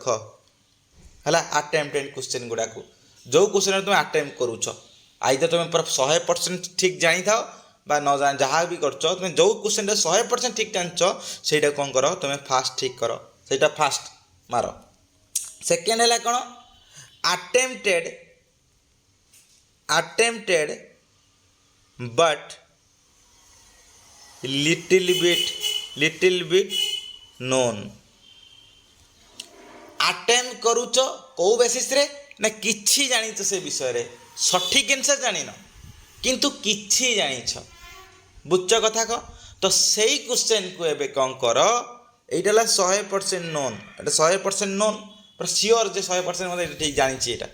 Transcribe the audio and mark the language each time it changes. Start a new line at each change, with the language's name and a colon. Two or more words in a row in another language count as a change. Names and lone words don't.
Odia: ହେଲା,
English: attempted question
Odia: ଗୁଡ଼ାକୁ ଯେଉଁ କ୍ୱେଶ୍ଚନ୍ ତୁମେ ଆଟେମ୍ପ୍ଟ କରୁଛ, ଆଇଦର ତୁମେ ପୁରା 100% ଠିକ୍ ଜାଣିଥାଅ ବା ନ ଜାଣି ଯାହା ବି କରୁଛ, ତୁମେ ଯେଉଁ କ୍ୱେଶ୍ଚନ୍ଟା 100% ଠିକ୍ ଜାଣିଛ ସେଇଟା କ'ଣ କର ତୁମେ ଫାଷ୍ଟ ଠିକ୍ କର, ସେଇଟା ଫାଷ୍ଟ ମାର। ସେକେଣ୍ଡ ହେଲା କ'ଣ
English: attempted but little bit known.
Odia: ଆଟେମ୍ପ କରୁଛ କେଉଁ ବେସିସ୍ରେ ନା କିଛି ଜାଣିଛ ସେ ବିଷୟରେ, ସଠିକ୍ ଆନ୍ସର୍ ଜାଣିନ କିନ୍ତୁ କିଛି ଜାଣିଛ, ବୁଝଛ କଥା କ'ଣ। ତ ସେଇ କ୍ୱେଶ୍ଚନ୍କୁ ଏବେ କ'ଣ କର, এইটা ହେଲା 100% ନୋନ୍, ଏଇଟା 100% ନୋନ୍, ପୁରା ସିଓର୍ ଯେ 100% ମୋତେ ଠିକ୍ ଜାଣିଛି ଏଇଟା।